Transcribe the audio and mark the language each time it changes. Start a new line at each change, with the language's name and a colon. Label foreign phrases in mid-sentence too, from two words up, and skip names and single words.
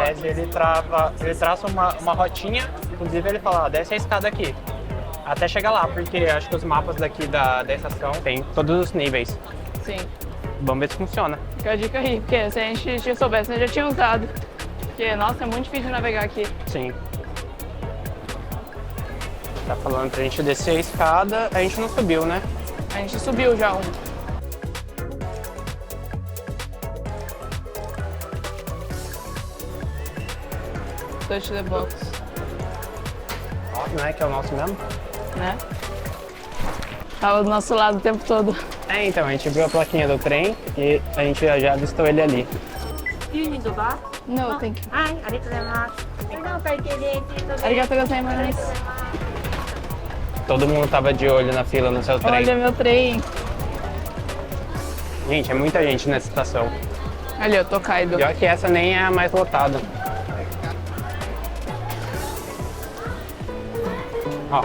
Portuguese: ele traça uma rotinha, inclusive ele fala, desce a escada aqui, até chegar lá, porque acho que os mapas daqui da estação tem todos os níveis. Sim, Vamos ver se funciona. fica a dica aí, porque se a gente soubesse, a gente já tinha usado. Porque, nossa, é muito difícil navegar aqui. Sim. Tá falando pra gente descer a escada, a gente não subiu, né? A gente subiu já um.
English: Touch the box,
Portuguese: Ó, não é que é o nosso mesmo? né? Tava do nosso lado o tempo todo. É, então, a gente viu a plaquinha do trem e a gente já avistou ele ali. Não, tem que.
Japanese: はい、ありがとうございます。それではお会計です。ありがとうございます.
Portuguese: Todo mundo tava de olho na fila no seu trem. Olha meu trem. Gente, é muita gente nessa estação. Ali, ó, Tokaido. Pior que essa nem é a mais lotada. Ó,